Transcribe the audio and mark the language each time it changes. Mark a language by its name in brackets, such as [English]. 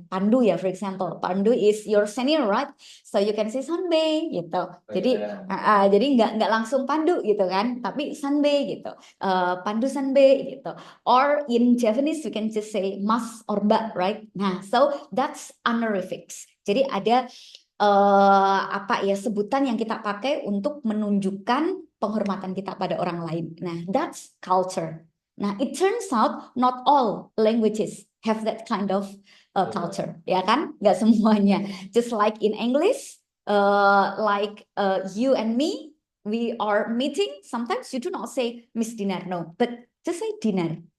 [English] Pandu ya, for example. Pandu is your senior, right? So you can say Sunbae gitu. [Indonesian] Jadi nggak langsung Pandu gitu kan, tapi Sunbae gitu. [English] Pandu Sunbae gitu. Or in Japanese we can just say Mas or Mbak, right? Nah, so that's honorifics. [Indonesian] Jadi ada apa ya sebutan yang kita pakai untuk menunjukkan penghormatan kita pada orang lain. [English] Nah, that's culture. Nah, it turns out not all languages have that kind of culture, ya kan? Nggak semuanya. Just like in English, like you and me, we are meeting. Sometimes you do not say Miss Dinar, no, but just say Dinar.